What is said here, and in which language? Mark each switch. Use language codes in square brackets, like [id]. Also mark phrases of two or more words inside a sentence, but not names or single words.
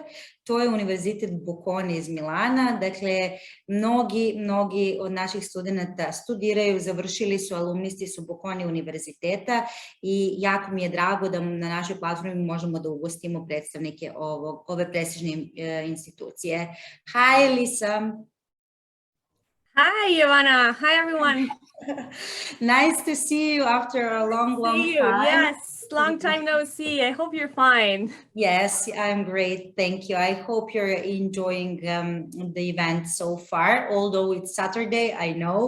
[sr] To je Univerzitet Bocconi iz Milana. Dakle, mnogi od naših studenata studiraju, završili su, alumnisti su Bocconi univerziteta i jako mi je drago da na našoj platformi možemo da ugostimo predstavnike ove prestižne institucije. [en] Hi, Lisa. Hi, Ivana. Hi, everyone. Nice to see you after a long time. Yes, long time no see. I hope you're fine. Yes, I'm great. Thank you. I hope you're enjoying the event so far, although it's Saturday, I know.